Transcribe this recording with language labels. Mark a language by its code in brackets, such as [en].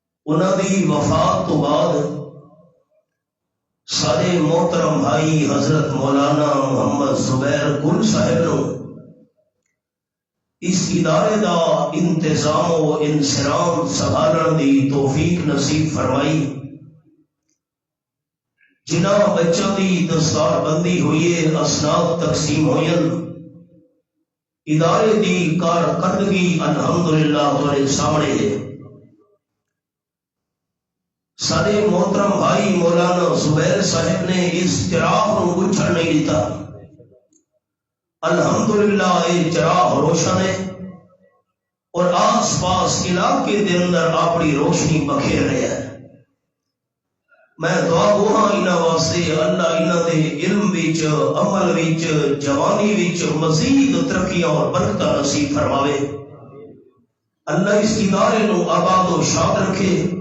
[pa] انہاں دی وفات تو بعد سارے محترم بھائی حضرت مولانا محمد زبیر گل صاحب نو اس ادارے دا انتظام و انسرام سنبھالن دی توفیق نصیب فرمائی. جنہ بچوں دی دستار بندی ہوئی ہے، اسناد تقسیم ہوئی، ادارے دی کارکردگی الحمدللہ [ur] تمہارے سامنے ہے. سارے محترم بھائی مولانا زبیر صاحب نے اس چراغ کو بجھن نہیں دیتا. الحمدللہ یہ چراغ روشن ہے اور آس پاس علاقے دے اندر اپنی روشنی بکھیر رہے ہیں. [pa] میں دعا گوہاں انہاں واسطے اللہ انہاں دے علم وچ، عمل وچ، جوانی وچ مزید ترقیاں اور برکتاں نصیب فرماوے. اللہ اس ادارے نو آباد و شاد رکھے.